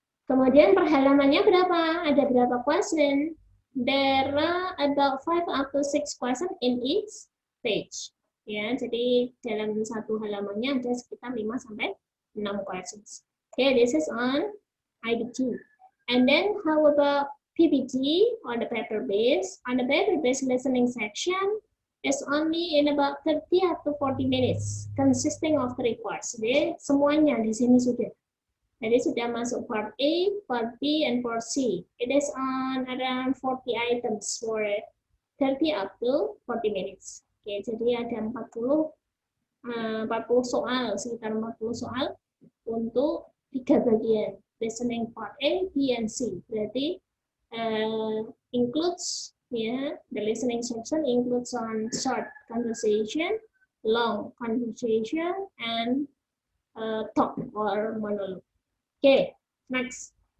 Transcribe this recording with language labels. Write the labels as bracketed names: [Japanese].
[Indonesian] Kemudian per halamannya berapa? Ada berapa question? [English] There are about 5 up to 6 questions in each page. [Indonesian] Ya, jadi dalam satu halamannya ada sekitar 5 sampai 6 questions. [English] Okay, this is on IDT. And then how about PPT or the paper base? On the paper base listening section is only in about 30 up to 40 minutes, consisting of 3 parts. [Indonesian] Jadi semuanya di sini sudah. Jadi sudah masuk part A, part B, and part C. [English] It is on around 40 items for 30 up to 40 minutes. [Indonesian] Oke, jadi ada 40 soal, sekitar 40 soal untuk 3 bagian. [English] Listening part A, B, and C. Berarti includes, the listening section includes on short conversation, long conversation, and talk or monologue. Okay, next.